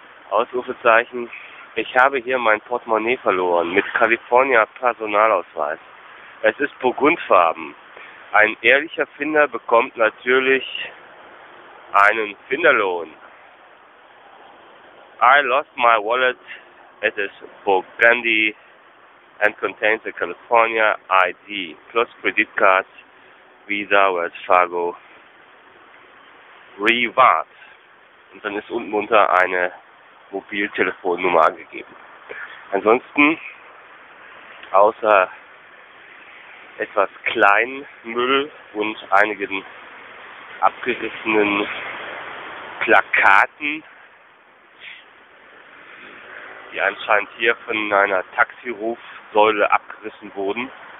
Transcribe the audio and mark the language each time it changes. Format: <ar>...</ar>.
<de>Ausrufezeichen. Ich habe hier mein Portemonnaie verloren mit California Personalausweis. Es ist burgundfarben. Ein ehrlicher Finder bekommt natürlich einen Finderlohn.</de> <en>I lost my wallet. It is burgundy and contains a California ID plus credit cards, Visa, Wells Fargo, Reward.</en> <de>Und dann ist unten drunter eine Mobiltelefonnummer angegeben. Ansonsten, außer etwas Kleinmüll und einigen abgerissenen Plakaten, die anscheinend hier von einer Taxirufsäule abgerissen wurden.</de>